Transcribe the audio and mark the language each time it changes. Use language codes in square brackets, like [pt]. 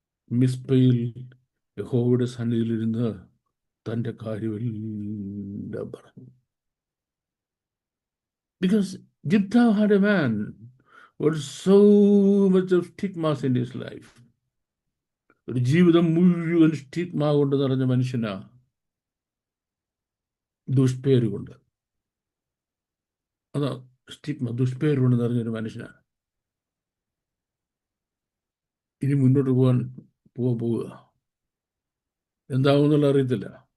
[ml] മിസ്പയിൽ യഹോവയുടെ സന്നിധിയിലിരുന്ന് തൻ്റെ കാര്യമെല്ലാം പറഞ്ഞു. [en] Because Jephthah had a man with so much of stigmas in his life. [ml] ഒരു ജീവിതം മുഴുവൻ സ്റ്റിഗ്മ കൊണ്ട് നിറഞ്ഞ മനുഷ്യനാ, ദുഷ്പേരുകൊണ്ട്. അതാ സ്റ്റിഗ്മ, ദുഷ്പേരുകൊണ്ട് നിറഞ്ഞൊരു മനുഷ്യനാണ്. ഇനി മുന്നോട്ട് പോവുക എന്താവുന്നുള്ള അറിയത്തില്ല.